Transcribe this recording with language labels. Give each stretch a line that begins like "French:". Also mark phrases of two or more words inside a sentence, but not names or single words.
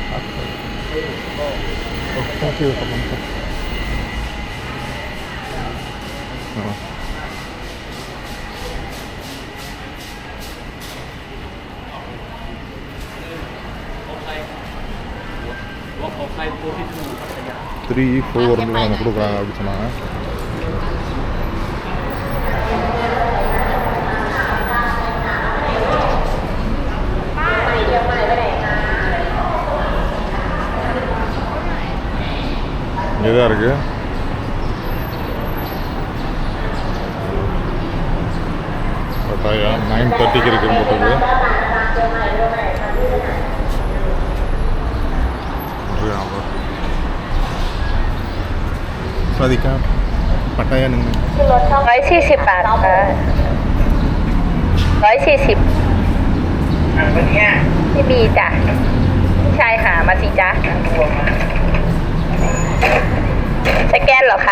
English: Oh, thank you for coming. Walk outside 42 Pattaya.
Tamil: 3-4 நம்ம கொடுக்குறாங்க அப்படி சொன்னாங்க. இங்கே தான் இருக்குது. பட்டாயா 9:30 இருக்குன்னு போட்டுருக்கு. சாதிக்கா பட்டாயா நீங்கள்
Thai: 140 บาทค่ะ140ไม่มีจ้ะชายหามาสิจ๊ะสแกนเหรอคะ